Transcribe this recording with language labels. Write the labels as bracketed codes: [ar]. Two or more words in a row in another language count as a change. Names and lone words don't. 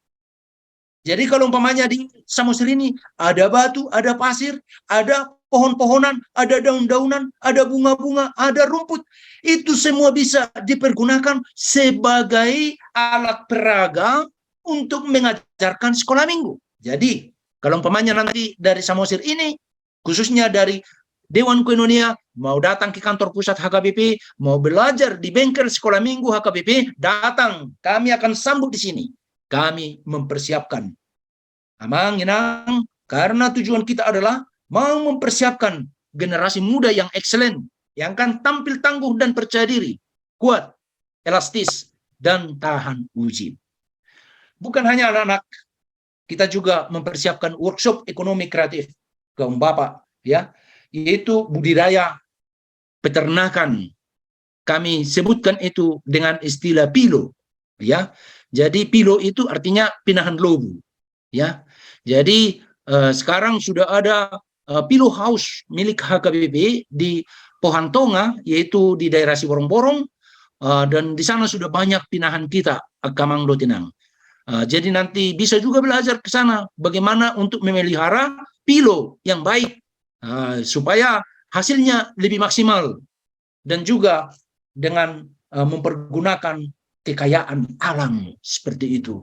[id] Jadi kalau umpamanya di Samosir ini ada batu, ada pasir, ada pohon-pohonan, ada daun-daunan, ada bunga-bunga, ada rumput, itu semua bisa dipergunakan sebagai alat peraga untuk mengajarkan sekolah minggu. Jadi, kalau umpamanya nanti dari Samosir ini, khususnya dari Dewan Koinonia, mau datang ke kantor pusat HKBP, mau belajar di bengkel sekolah minggu HKBP, datang. Kami akan sambut di sini. Kami mempersiapkan. [bbc] Amang, inang, [id] karena tujuan kita adalah mau mempersiapkan generasi muda yang excellent, yang akan tampil tangguh dan percaya diri, kuat, elastis, dan tahan uji. Bukan hanya anak-anak, kita juga mempersiapkan workshop ekonomi kreatif kaum bapak, ya, yaitu budidaya peternakan. Kami sebutkan itu dengan istilah pilo, ya. Jadi pilo itu artinya [bbc] pinahan lobu, [id] ya. Jadi sekarang sudah ada pilo house milik HKBP di Pohantonga, yaitu di daerah Siborong-Borong, dan di sana sudah banyak pinahan kita [bbc] Kamang Dotinang. [id] Jadi nanti bisa juga belajar ke sana bagaimana untuk memelihara pilo yang baik supaya hasilnya lebih maksimal, dan juga dengan mempergunakan kekayaan alam seperti itu.